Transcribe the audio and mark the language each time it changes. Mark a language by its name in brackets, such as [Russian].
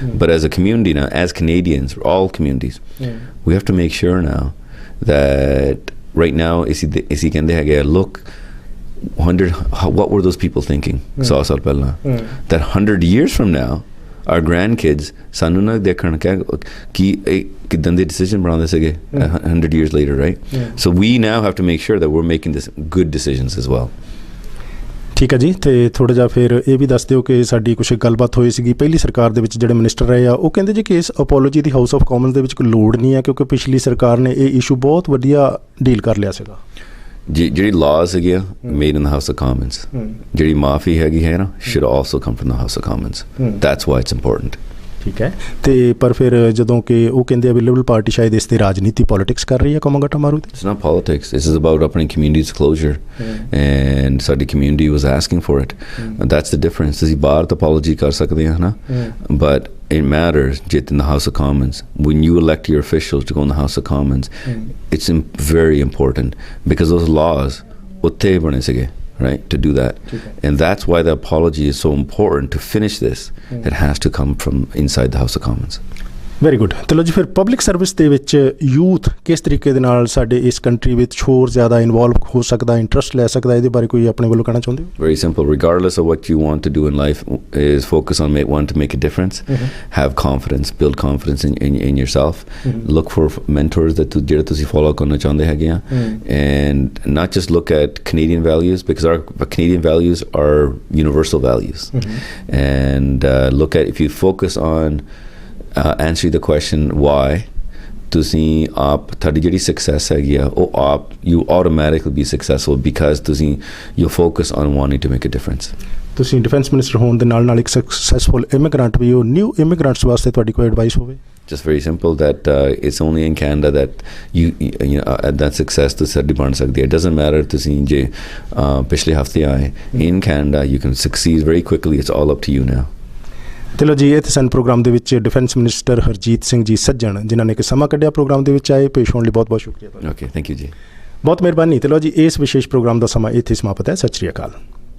[English] But as a community now, as Canadians, all communities, we have to make sure now that right now [Punjabi] ਅਸੀਂ ਕਹਿੰਦੇ ਹੈਗੇ [English] look 100 what were those people thinking 100 [Punjabi] ਸਾਲ ਪਹਿਲਾਂ, [English] that 100 years from now our grandkids [Punjabi] ਸਾਨੂੰ ਨਾ ਦੇਖਣ ਕਿ ਕਿੱਦਾਂ ਦੇ [English] decision [Punjabi] ਬਣਾਉਂਦੇ ਸੀਗੇ [English] 100 years later, right? So we now have to make sure that we're making this good decisions as well. [Punjabi] ਠੀਕ ਹੈ ਜੀ। ਅਤੇ ਥੋੜ੍ਹਾ ਜਿਹਾ ਫਿਰ ਇਹ ਵੀ ਦੱਸ ਦਿਓ ਕਿ ਸਾਡੀ ਕੁਛ ਗੱਲਬਾਤ ਹੋਈ ਸੀਗੀ ਪਹਿਲੀ ਸਰਕਾਰ ਦੇ ਵਿੱਚ, ਜਿਹੜੇ ਮਿਨਿਸਟਰ ਰਹੇ ਆ ਉਹ ਕਹਿੰਦੇ ਜੀ ਕਿ ਇਸ apology ਦੀ house of Commons ਦੇ ਵਿੱਚ ਕੋਈ ਲੋੜ ਨਹੀਂ ਹੈ, ਕਿਉਂਕਿ ਪਿਛਲੀ ਸਰਕਾਰ ਨੇ ਇਹ ਇਸ਼ੂ ਬਹੁਤ ਵਧੀਆ ਡੀਲ ਕਰ ਲਿਆ ਸੀਗਾ। ਜਿਹੜੀ ਲਾਜ਼ ਹੈਗੀ ਆ made in the house of Commons, ਜਿਹੜੀ ਮਾਫੀ ਹੈਗੀ ਹੈ ਨਾ, [English] should also come from the house of commons. That's why it's important. [Punjabi] ਠੀਕ ਹੈ। ਅਤੇ ਪਰ ਫਿਰ ਜਦੋਂ ਕਿ ਉਹ ਕਹਿੰਦੇ ਆ ਵੀ ਲਿਬਰਲ ਪਾਰਟੀ ਸ਼ਾਇਦ ਇਸ 'ਤੇ ਰਾਜਨੀਤੀ ਪੋਲੀਟਿਕਸ ਕਰ ਰਹੀ ਹੈ ਕਾਮਾਗਾਟਾ ਮਾਰੂ 'ਤੇ। [English] It's not politics. This is about [Punjabi] ਆਪਣੀ [English] community's closure. And [Punjabi] ਸਾਡੀ [English] community was asking for it. And that's the difference. [Punjabi] ਅਸੀਂ ਬਾਹਰ ਤਾਂ apology ਕਰ ਸਕਦੇ ਹਾਂ ਨਾ, [English] but it matters in the House of Commons. When you elect your officials to go in the House of Commons, it's very important because those laws [Punjabi] ਉੱਥੇ ਬਣੇ ਸੀਗੇ, [English] right, to do that. And that's why the apology is so important to finish this. It has to come from inside the House of Commons. Very good. [Punjabi] ਚਲੋ ਜੀ, ਫਿਰ public service ਦੇ ਵਿੱਚ youth ਕਿਸ ਤਰੀਕੇ ਦੇ ਨਾਲ ਸਾਡੇ ਇਸ ਕੰਟਰੀ ਵਿੱਚ ਹੋਰ ਜ਼ਿਆਦਾ ਇਨਵੋਲਵ ਹੋ ਸਕਦਾ, ਇੰਟਰਸਟ ਲੈ ਸਕਦਾ, ਇਹਦੇ ਬਾਰੇ ਕੋਈ ਆਪਣੇ ਵੱਲੋਂ ਕਹਿਣਾ ਚਾਹੁੰਦੇ ਹੋ? [English] Very simple. Regardless of what you want to do in life, is focus on want to make a difference. Have confidence. Build confidence in yourself. Look for mentors that [Punjabi] ਜਿਹੜੇ ਤੁਸੀਂ [English] follow [Punjabi] ਕਰਨਾ ਚਾਹੁੰਦੇ ਹੈਗੇ ਆ, [English] and not just look at Canadian values, because our Canadian values are universal values. And look at, if you focus on answer the question why, [Punjabi] ਤੁਸੀਂ ਆਪ ਤੁਹਾਡੀ ਜਿਹੜੀ ਸਕਸੈਸ ਹੈਗੀ ਆ ਉਹ ਆਪ [English] you automatically be successful because [Punjabi] ਤੁਸੀਂ [English] you focus on wanting to make a difference. [Punjabi] ਤੁਸੀਂ ਡਿਫੈਂਸ ਮਿਨਿਸਟਰ ਹੋਣ ਦੇ ਨਾਲ ਨਾਲ ਇੱਕ ਸਕਸੈਸਫੁਲ ਇਮੀਗ੍ਰੈਂਟ ਵੀ ਹੋ। ਨਿਊ ਇਮੀਗ੍ਰੈਂਟਸ ਵਾਸਤੇ ਤੁਹਾਡੀ ਕੋਈ ਐਡਵਾਈਸ ਹੋਵੇ? [English] Just very simple, that it's only in Canada that you know that success to [Punjabi] ਸਾਡੀ ਬਣ ਸਕਦੀ ਹੈ. [English] It doesn't matter [Punjabi] ਤੁਸੀਂ ਜੇ ਪਿਛਲੇ ਹਫਤੇ ਆਏ, [English] in Canada you can succeed very quickly. It's all up to you now. [Punjabi] ਚਲੋ ਜੀ, ਇਹ ਤਾਂ ਸਨ ਪ੍ਰੋਗਰਾਮ ਦੇ ਵਿੱਚ ਡਿਫੈਂਸ ਮਿਨਿਸਟਰ ਹਰਜੀਤ ਸਿੰਘ ਜੀ ਸੱਜਣ, ਜਿਨ੍ਹਾਂ ਨੇ ਕਿ ਸਮਾਂ ਕੱਢਿਆ ਪ੍ਰੋਗਰਾਮ ਦੇ ਵਿੱਚ ਆਏ। ਪੇਸ਼ ਹੋਣ ਲਈ ਬਹੁਤ ਬਹੁਤ ਸ਼ੁਕਰੀਆ। [English] Okay, thank you ਜੀ। [Punjabi] ਬਹੁਤ ਮਿਹਰਬਾਨੀ। ਚਲੋ ਜੀ, ਇਸ ਵਿਸ਼ੇਸ਼ ਪ੍ਰੋਗਰਾਮ ਦਾ ਸਮਾਂ ਇੱਥੇ ਸਮਾਪਤ ਹੈ। ਸਤਿ ਸ਼੍ਰੀ ਅਕਾਲ।